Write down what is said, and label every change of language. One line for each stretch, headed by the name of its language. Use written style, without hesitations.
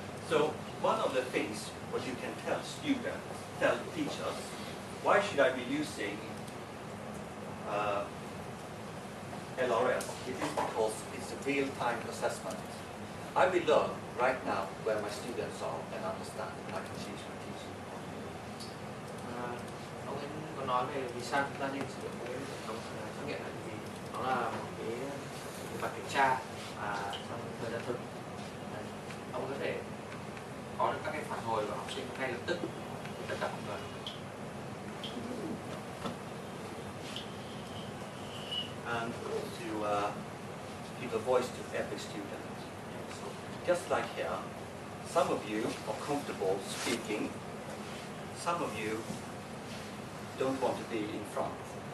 English: So one of the things what you can tell students, tell teachers, why should I be using LRS? It is because it's a real-time assessment. I will learn right now where my students are and understand. I can change my teaching.
Vietnamese: Ông ấy có nói về vì sao chúng ta nên sử dụng cái hệ thống trắc nghiệm này, vì nó là một cái bài kiểm tra trong thời gian thực. Ông có thể có được các cái phản hồi của học sinh ngay lập tức tất cả mọi người.
English: And to give a voice to every student. So just like here, some of you are comfortable speaking, some of you don't want to be in front.